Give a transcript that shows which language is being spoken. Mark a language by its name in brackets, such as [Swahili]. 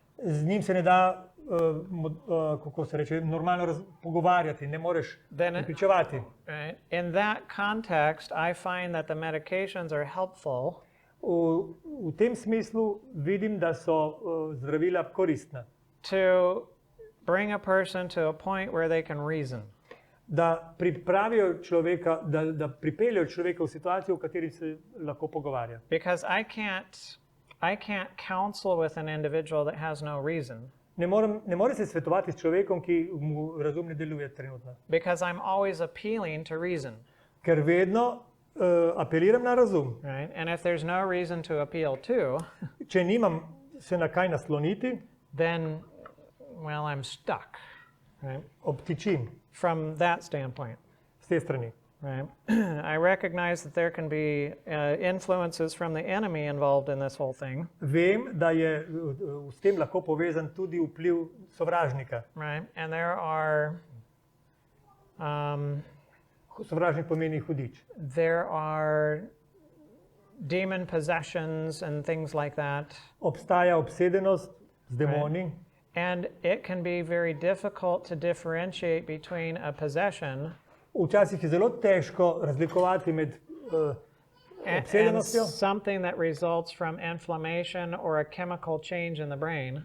[Slovenian] Z njim se ne da, kako se reče, normalno pogovarjati, ne moreš [English] Then- [Slovenian] pričevati. [English] Right? In that context, I find that the medications are helpful [Slovenian] V tem smislu vidim, da so zdravila koristna. [English] to bring a person to a point where they can reason. [Slovenian] Da pripravijo človeka, da pripeljejo človeka v situacijo, v kateri se lahko pogovarja. [English] Because I can't counsel with an individual that has no reason. [Slovenian] Ne more se svetovati s človekom, ki mu razum ne deluje trenutno. [English] Because I'm always appealing to reason. [Slovenian] Ker vedno apeliram na razum. [English] Right? And if there's no reason to appeal to, [Slovenian] Če nimam se na kaj nasloniti, [English] then, well, I'm stuck. Right? [Slovenian] obtičim [English] From that standpoint. [Slovenian] s te strani. [English] Right? I recognize that there can be influences from the enemy involved in this whole thing. [Slovenian] Vem, da je s tem lahko povezan tudi vpliv sovražnika. [English] Right? And there are [Slovenian] Sovražnik pomeni hudič. [English] there are demon possessions and things like that. [Slovenian] Obstaja obsedenost z demoni. [English] And it can be very difficult to differentiate between a possession [Slovenian] Včasih je zelo težko razlikovati med [English] and [Slovenian] obsedenostjo [English] something that results from inflammation or a chemical change in the brain.